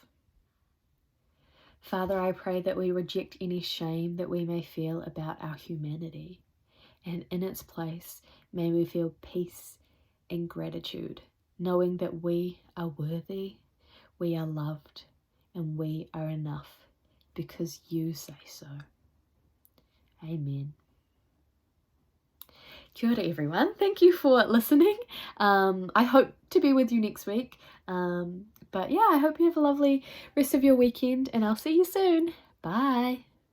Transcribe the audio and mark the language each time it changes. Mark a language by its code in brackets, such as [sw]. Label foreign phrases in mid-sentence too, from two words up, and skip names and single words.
[en] Father, I pray that we reject any shame that we may feel about our humanity, and in its place, may we feel peace and gratitude, knowing that we are worthy, we are loved, and we are enough because you say so. [mi] Amen. Kia ora, [en] everyone. Thank you for listening. I hope to be with you next week. But yeah, I hope you have a lovely rest of your weekend, and I'll see you soon. Bye.